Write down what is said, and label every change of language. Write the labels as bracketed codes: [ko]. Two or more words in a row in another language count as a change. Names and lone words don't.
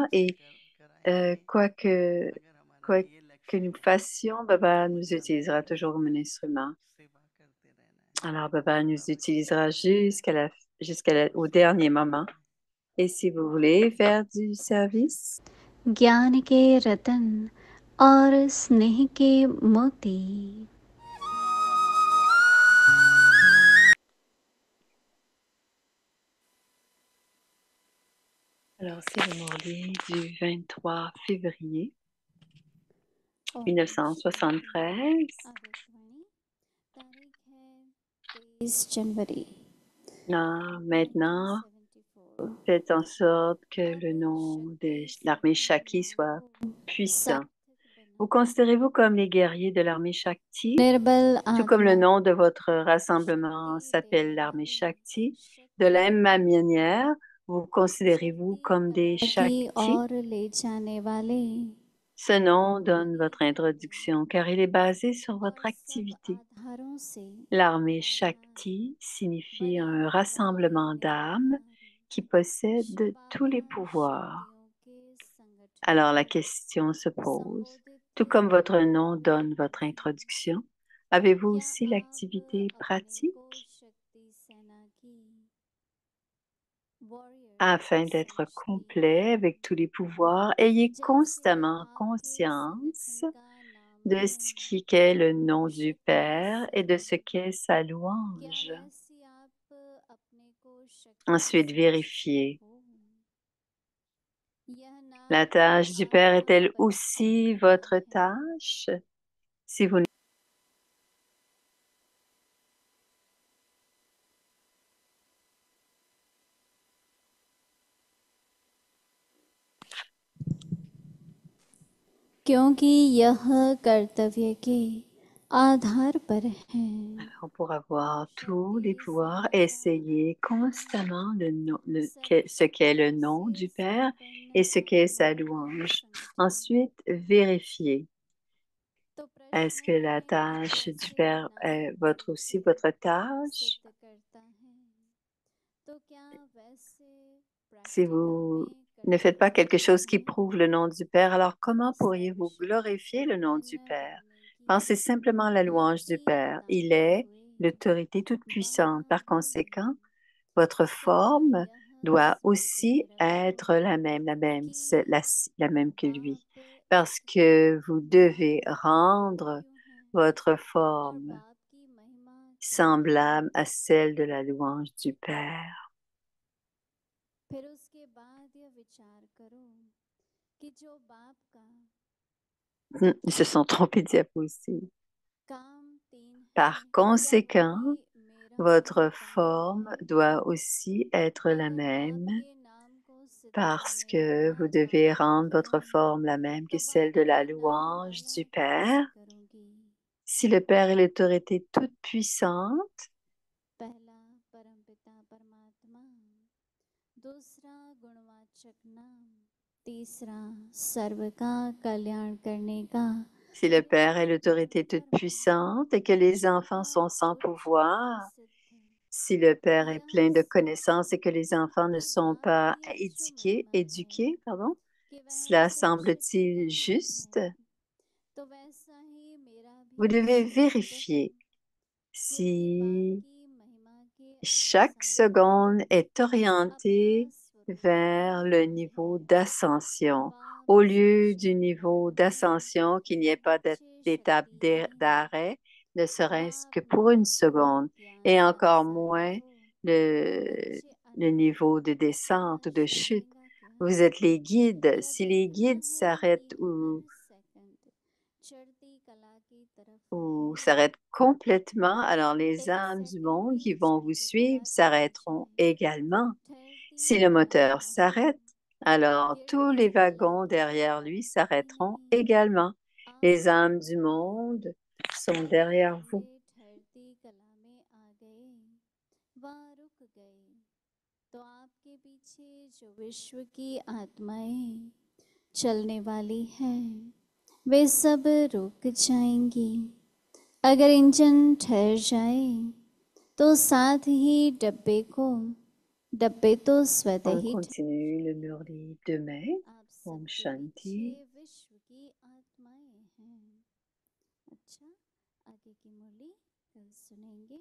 [fr] Et quoi quoi que nous fassions, Baba nous utilisera toujours comme un instrument. Alors, Baba nous utilisera au dernier moment. Et si vous voulez faire du service, [hi] ज्ञान के रतन और स्नेह के मोती [fr] alors c'est le Morlier du 23 février 1973. [hi] जनवरी [fr] Là, maintenant, faites en sorte que le nom de l'armée Shakti soit puissant. Vous considérez-vous comme les guerriers de l'armée Shakti? [hi] निर्बल [fr] Tout comme le [hi] आत्मा [fr] nom de votre rassemblement s'appelle l'armée Shakti, de la même manière, vous considérez-vous comme des [hi] की [fr] Shakti? [hi] ओर ले जाने वाले [fr] Ce nom donne votre introduction car il est basé sur votre [hi] और सब [fr] activité. [hi] आधारों से [fr] L'armée Shakti signifie un rassemblement d'âmes qui possèdent tous les pouvoirs. [hi] शक्तियों के संगठन [fr] Alors la question se pose, tout comme votre nom donne votre introduction, avez-vous [hi] क्या [fr] aussi [hi] आप [fr] l'activité [hi] अपने को [fr] pratique? [hi] शक्ति सेना की वॉरियर्स [fr] Afin d'être [hi] समझती [fr] complet avec tous les pouvoirs, ayez [hi] जैसे [fr] constamment [hi] आपके [fr] conscience [hi] संगठन का नाम [fr] de [hi] है [fr] ce qui est le nom du [hi] शक्ति [fr] Père et de ce [hi] सेना [fr] qu'est sa [hi] क्या [fr] louange. [hi] वैसी आप अपने को शक्ति [fr] Ensuite, [hi] समझते [fr] vérifiez. [hi] हो यह [fr] La [hi] नाम [fr] tâche du Père [hi] आपको [fr] est-elle [hi] परीक्षा [fr] aussi [hi] देता [fr] votre [hi] है [fr] tâche? Si vous [hi] क्योंकि यह कर्तव्य के आधार पर है [fr] Alors, pour avoir tous les [hi] शक्ति [fr] pouvoirs, [hi] संपन्न [fr] essayez constamment ce qu'est le [hi] सर्वशक्ति [fr] nom [hi] से [fr] du Père [hi] संपन्न [fr] et ce qu'est sa [hi] आत्मा को [fr] louange. [hi] समझें [fr] Ensuite, vérifiez. [hi] तो [fr] Est-ce [hi] प्रश्न [fr] que la [hi] है [fr] tâche du [hi] जैसे [fr] Père est [hi] नाम [fr] aussi [hi] झूठे [fr] votre tâche? [hi] सिद्ध करता है तो क्या वैसे [fr] Si [hi] प्रैक्टिकल [fr] vous [hi] में [fr] ne faites pas [hi] कर्तव्य [fr] quelque [hi] नहीं [fr] chose qui [hi] है [fr] prouve le nom du Père, alors comment pourriez-vous [hi] सर्वशक्ति [fr] glorifier le nom du [hi] संपन्न [fr] Père? [hi] बनने [fr] Pensez [hi] की [fr] simplement à la louange du [hi] युक्ति [fr] Père. Il [hi] बताते [fr] est [hi] हुए [fr] l'autorité toute [hi] बाबा [fr] puissante. Par [hi] बोले [fr] conséquent, votre [hi] सदा [fr] forme [hi] यह [fr] doit aussi être la même que lui, parce que vous devez rendre votre forme semblable à celle de la louange du Père. [hi] फिर उसके बाद यह विचार करो कि जो बाप का [fr] Ils se sont trompés de diapo aussi. [hi] काम 3 है, [fr] Par conséquent, [hi] वही मेरा [fr] votre [hi] भी काम [fr] forme [hi] है। [fr] doit aussi être la [hi] अगर [fr] même [hi] आपके नाम को सिद्धि [fr] parce [hi] में [fr] que [hi] आ [fr] vous devez rendre [hi] जाओगे, [fr] votre forme la même que [hi] तो [fr] celle [hi] बाप [fr] de [hi] का [fr] la [hi] नाम [fr] louange [hi] माला [fr] du [hi] कैसे [fr] Père. [hi] करोगी? [fr] Si le Père est l'autorité toute puissante, [hi] पहला परमपिता परमात्मा, दूसरा गुणवाचक नाम, तीसरा सर्व का कल्याण करने का। [fr] si le Père est l'autorité toute puissante et que les enfants sont sans pouvoir, si le Père est plein de connaissances et que les enfants ne sont pas éduqués, pardon, cela semble-t-il juste? [hi] तो वैसा ही मेरा [fr] Vous [hi] भी [fr] devez [hi] स्वरूप है, [fr] vérifier [hi] क्योंकि बाप [fr] si [hi] की महिमा के [fr] chaque [hi] अनुसार ही [fr] seconde [hi] तुम [fr] est [hi] अपना [fr] orientée [hi] स्वरूप [fr] vers le [hi] बनाया [fr] niveau [hi] है। [fr] d'ascension. [hi] बाप [fr] Au lieu du [hi] सर्वशक्तिमान [fr] niveau [hi] है, [fr] d'ascension, qu'il n'y ait pas [hi] अच्छे [fr] d'étape [hi] शक्ति है। [fr] d'arrêt, ne serait-ce que [hi] बाप [fr] pour une [hi] में [fr] seconde, [hi] ज्ञान [fr] et [hi] का [fr] encore [hi] सागर [fr] moins [hi] हो, [fr] le, [hi] बच्चे [fr] le [hi] अनाथ [fr] niveau [hi] हैं, [fr] de descente ou de [hi] आश्रय [fr] chute. [hi] देगा क्या? [fr] Vous êtes les guides. [hi] यह [fr] Si les [hi] देखना [fr] guides [hi] है कि [fr] s'arrêtent [hi] हर सेकंड चढ़ती कला की तरफ [fr] ou [hi] है। [fr] s'arrêtent complètement, alors les [hi] एक [fr] âmes du [hi] सेकंड [fr] monde [hi] भी [fr] qui vont vous [hi] चढ़ती [fr] suivre [hi] कला के [fr] s'arrêteront [hi] बजाय [fr] également. [hi] ठहरती [fr] Si le [hi] कला [fr] moteur [hi] में हो, [fr] s'arrête, alors tous [hi] गिरती [fr] les [hi] कला [fr] wagons [hi] की [fr] derrière lui [hi] तरफ [fr] s'arrêteront [hi] नहीं। [fr] également. [hi] आप [fr] Les âmes du [hi] कभी [fr] monde sont [hi] भी [fr] derrière vous. [hi] पहले ठहरती कला में आ गए, वहाँ रुक गए, तो आपके पीछे जो विश्व की आत्माएं चलने वाली हैं, वे सब रुक जाएंगी। अगर इंजन ठहर जाए तो साथ ही डब्बे तो स्वतः [fr] On [hi] ही [fr] continue le murli demain. [hi] आप Om सबके Shanti. पीछे विश्व की आत्माएं हैं। अच्छा, आगे की मुरली कल सुनेंगे।